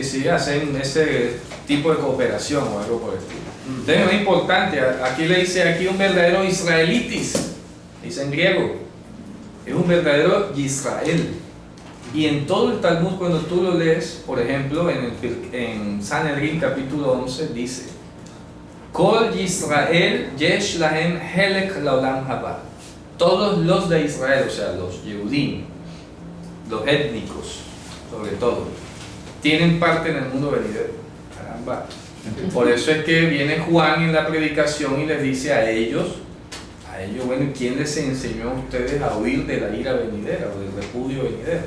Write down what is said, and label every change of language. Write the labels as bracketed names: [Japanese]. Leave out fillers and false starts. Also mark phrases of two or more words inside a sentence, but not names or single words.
[Spanish] Sí, hacen ese tipo de cooperación o algo por el estilo. Entonces es importante, aquí le dice un verdadero israelitis, dice en griego, es un verdadero Israel. Y en todo el Talmud, cuando tú lo lees, por ejemplo, en Sanhedrin capítulo 11, dice: [Hebrew] כל ישראל יש להם חלק לעולם הבא. [Spanish] Todos los de Israel, o sea, los Yehudim, los étnicos, sobre todo, tienen parte en el mundo venidero. Caramba. Por eso es que viene Juan en la predicación y les dice a ellos, bueno, ¿quién les enseñó a ustedes a huir de la ira venidera o del repudio venidero?